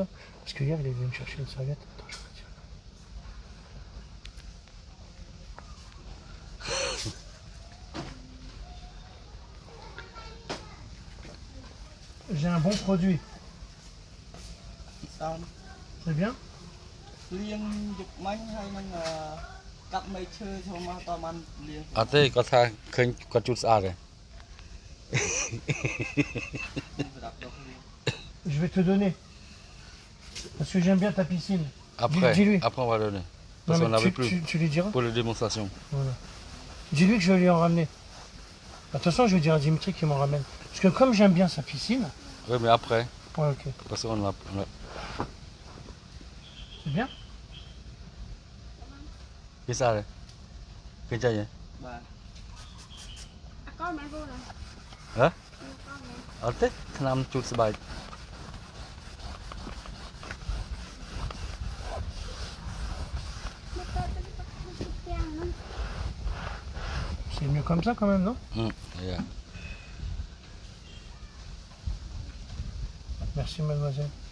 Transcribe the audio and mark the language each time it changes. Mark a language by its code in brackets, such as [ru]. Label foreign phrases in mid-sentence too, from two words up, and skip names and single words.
[fr] Parce que hier, il est venu me chercher une serviette. Attends, je vais te dire. J'ai un bon produit. C'est bien? [km] កាប់ អត់ទេគាត់ថាឃើញគាត់ជូតស្អាតទេ [fr] Je vais te donner. Parce que j'aime bien ta piscine. Après, Dis-lui. après on va donner. Non, Parce qu'on mais n'avait plus tu lui diras? pour les démonstrations. Voilà. Dis-lui que je vais lui en ramener. De toute façon, je vais dire à Dimitri qu'il m'en ramène. Parce que comme j'aime bien sa piscine... Oui, mais après, Ouais, ok. parce qu'on a... C'est bien? [vi] Cái sao đây? Cái chai vậy? Hả? Ở Tết năm chút sờ bài. [fr] C'est mieux comme ça quand même, non? [en] Yeah. [fr] Merci mademoiselle.